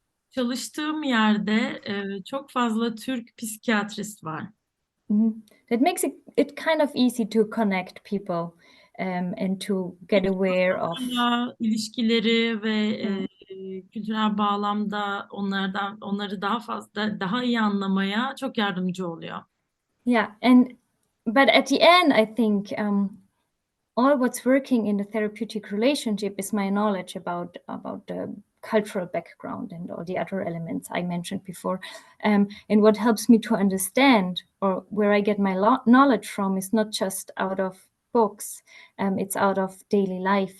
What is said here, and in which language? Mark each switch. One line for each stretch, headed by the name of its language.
Turkish: çalıştığım yerde çok fazla Türk psikiyatrist var.
English: That makes it kind of easy to connect people and to get aware of
Turkish: ilişkileri ve kültürel bağlamda onları daha iyi anlamaya çok yardımcı oluyor.
English: Yeah, but at the end, I think all what's working in the therapeutic relationship is my knowledge about the cultural background and all the other elements I mentioned before. And what helps me to understand, or where I get my knowledge from, is not just out of books, it's out of daily life.